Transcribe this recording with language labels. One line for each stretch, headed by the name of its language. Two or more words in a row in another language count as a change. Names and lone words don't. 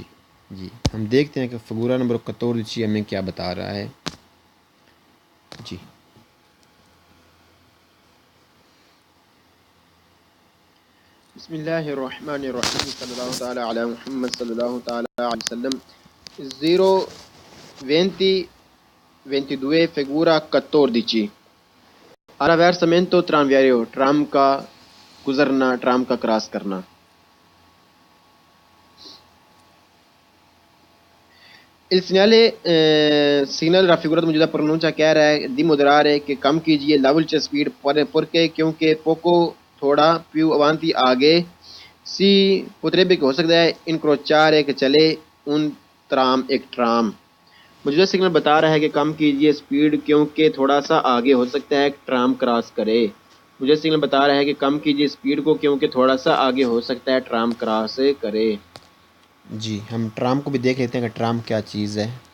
Urdu: جی، ہم دیکھتے ہیں کہ
Italian: figura numero
Urdu: 14 ہمیں کیا بتا رہا ہے۔
Arabic: جی، بسم اللہ الرحمن الرحیم، صلی اللہ تعالی علی محمد صلی اللہ تعالی علیہ وسلم۔
Italian: 0:22 figura 14. Attraversamento tranviario, tram
Urdu: کا گزرنا، ٹرام کا کراس کرنا۔
Italian: Il segnale raffigurato
Urdu: موجودہ pronuncia کہہ رہا ہے
Italian: di moderare
Urdu: کہ کم کیجئے
Italian: la velocità
Urdu: speed perché کیونکہ poco تھوڑا
Italian: più avanti
Urdu: آگے
Italian: si potrebbe
Urdu: کہ ہو سکتا ہے incrociare کہ چلے
Italian: un tram
Urdu: ایک ٹرام۔ موجودہ سگنل بتا رہا ہے کہ کم کیجئے سپیڈ کیونکہ تھوڑا سا آگے ہو سکتا ہے ٹرام کراس کرے۔ موجودہ سگنل بتا رہا ہے کہ کم کیجئے سپیڈ کو کیونکہ تھوڑا سا آگے ہو سکتا ہے ٹرام کراس کرے۔ جی، ہم ٹرام کو بھی دیکھ لیتے ہیں کہ ٹرام کیا چیز ہے۔